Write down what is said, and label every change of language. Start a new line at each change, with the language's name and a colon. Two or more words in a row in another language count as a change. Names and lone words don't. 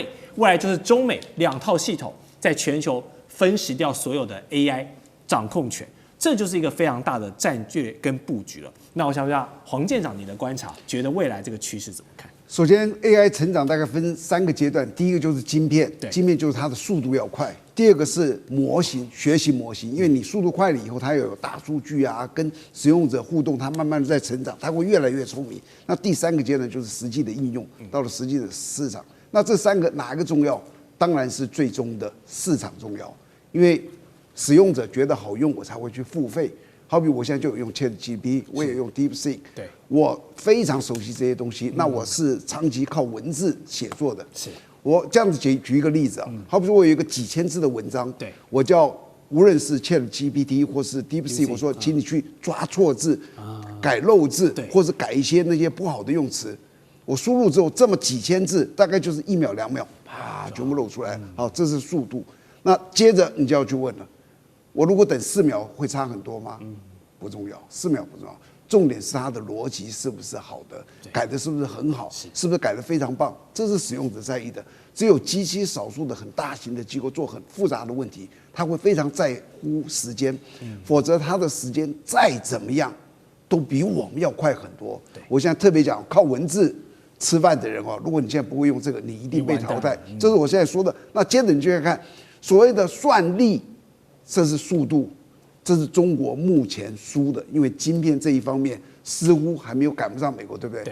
Chinese: 未來就是中美2套系統在全球分食掉所有的 AI 掌控權。這就是一個非常大的戰略跟布局了。那我想問一下黃艦長，你的觀察，覺得未來這個趨勢怎麼看？首先 ，AI 成長大概分3個階段，第一個就是晶片，晶片就是它的速度要快；第二個是模型，學習模型，因為你速度快了以後，它要有大數据啊，跟使用者互动，它慢慢的在成長，它会越來越聰明。那第3個階段就是實際的應用，到了實際的市場。那這3個哪一個重要？當然是最終的市場重要，因為使用者覺得好用，我才會去付費。好比我現在就有用 ChatGPT，我也用 DeepSeek，對，我非常熟悉這些東西。那我是長期靠文字寫作的，是我這樣子舉一個例子啊，好比說我有一個幾千字的文章，對，我叫無論是 ChatGPT 或是 DeepSeek， 我說請你去抓錯字，改漏字，或是改一些那些不好的用詞。我輸入之後，這麼幾千字，大概就是1秒2秒，啪，全部露出來。好，這是速度。那接着你就要去問了。我如果等4秒會差很多嗎？不重要，4秒不重要，重點是它的邏輯是不是好的，改的是不是很好，是不是改得非常棒，這是使用者在意的。只有極其少數的很大型的機構做很複雜的問題，他會非常在乎時間，否則他的時間再怎麼樣都比我們要快很多。我現在特別講靠文字吃飯的人哦，如果你現在不會用這個，你一定被淘汰。這是我現在說的。那接着你就要看所謂的算力。這是速度，這是中國目前輸的，因為晶片這一方面似乎還沒有趕不上美國，對不對？